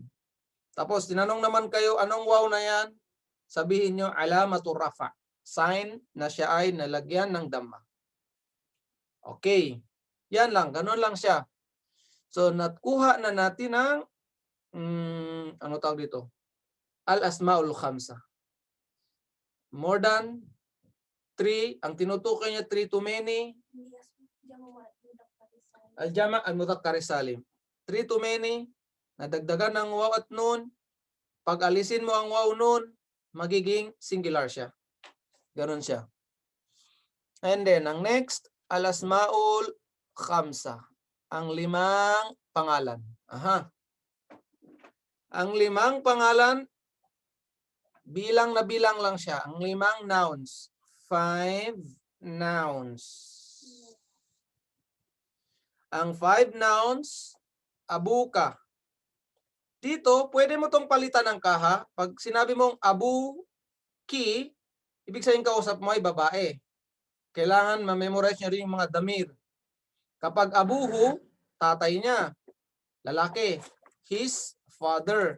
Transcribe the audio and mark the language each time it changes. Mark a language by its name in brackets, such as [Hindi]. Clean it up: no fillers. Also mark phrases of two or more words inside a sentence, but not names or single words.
[Filipino] Tapos tinanong naman kayo, anong waw na yan? Sabihin nyo, [Arabic] علامة رفع. [Filipino] Sign na siya ay nalagyan ng dhamma. Okay. Yan lang, ganun lang siya. So nakuha na natin ang ano tawag dito? [Arabic] الأسماء الخمسة. [English] More than 3, [Filipino] ang tinutukoy niya 3 [English] too many. [Arabic] الجمع المذكر السالم. [English] 3 too many, [Filipino] nadagdagan ng waw at nun. Pag alisin mo ang waw nun, magiging singular siya. Ganun siya. [English] And then, [Filipino] ang next, [Arabic] الأسماء الخمسة. [Filipino] Ang 5 pangalan. Aha. Ang 5 pangalan, bilang na bilang lang siya. Ang 5 nouns. 5 nouns. Ang 5 nouns, abuka. Dito, pwede mo tong palitan ng kaha. Pag sinabi mong abu ki, ibig sabihin kausap mo ay babae. Kailangan ma-memorize nyo rin yung mga damir. Kapag abuhu, tatay niya. [English] Lalaki. His father.